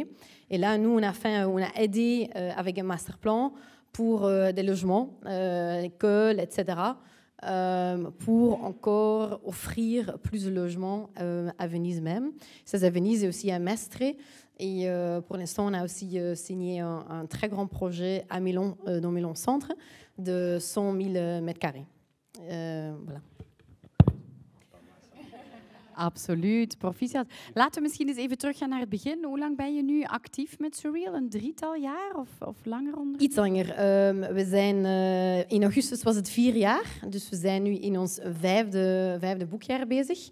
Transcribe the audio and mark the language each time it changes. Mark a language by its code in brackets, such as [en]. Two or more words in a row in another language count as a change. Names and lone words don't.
[fr] Et là, nous, on a aidé avec un masterplan pour des logements, écoles, etc., pour encore offrir plus de logements à Venise même. Ça, à Venise et aussi à Mestre. Et pour l'instant, on a aussi signé un très grand projet à Milan, dans Milan Centre, de 100 000 mètres carrés. Voilà. [nl] Absoluut, proficiat. Laten we misschien eens even teruggaan naar het begin. Hoe lang ben je nu actief met Surreal? Een 3-tal jaar of langer? Iets langer. We zijn, in augustus was het 4 jaar. Dus we zijn nu in ons vijfde boekjaar bezig.